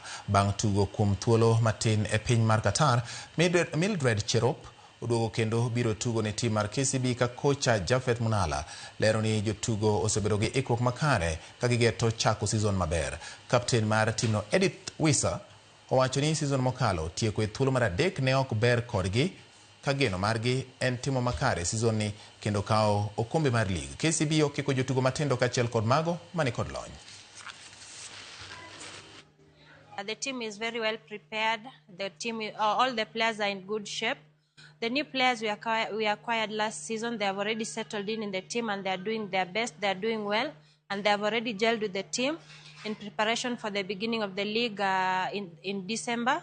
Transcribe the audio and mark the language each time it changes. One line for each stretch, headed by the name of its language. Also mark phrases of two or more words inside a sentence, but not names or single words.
Luo (Kenya and Tanzania): Bang' tugo kuom thuolo matin e piny mar Qatar, Mildred Cherop oduogo kendo biro tugo ne tim mar KCB ka kocha Jafet Munala lero ni jotugo osebedo gi ikruok makare ka gigeto chako season maber. Kapten mar timno Edith Wisa owacho ni season mokalo tieko e thuolo mar 3 ne ok ber kodgi ka geno margi en timo makare season ni kendo kao okombe mar lig. KCB okiko jotugo matindo kachiel kod mago mani kod lony.
English: The team is very well prepared. The team, all the players are in good shape. The new players we acquired last season, they have already settled in the team and they are doing their best. They are doing well and they have already gelled with the team in preparation for the beginning of the league in December.